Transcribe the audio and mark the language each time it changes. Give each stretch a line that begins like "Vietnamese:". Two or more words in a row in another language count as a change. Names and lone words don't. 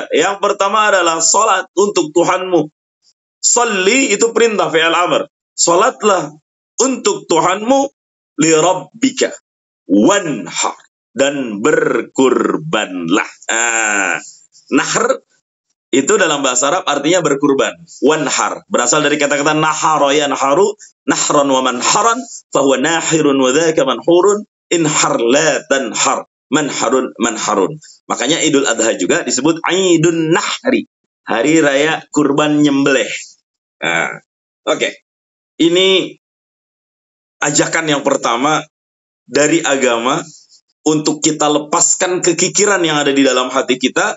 Indonesian: Yang pertama adalah salat untuk Tuhanmu. Salli itu perintah
Arabic: فعل أمر.
Indonesian: Salatlah untuk Tuhanmu
Arabic: لربك.
Indonesian: Wanhar. Dan berkurbanlah. Nahr itu dalam bahasa Arab artinya berkurban. Wanhar berasal dari kata-kata
Arabic: نحر ينحر نحرا ومنحرا فهو ناحر وذاك منحور انحر لا تنحر منحر منحر.
Indonesian: Makanya Idul Adha juga disebut Idun Nahri, hari raya kurban nyembelih. Oke. Ini ajakan yang pertama dari agama untuk kita lepaskan kekikiran yang ada di dalam hati kita.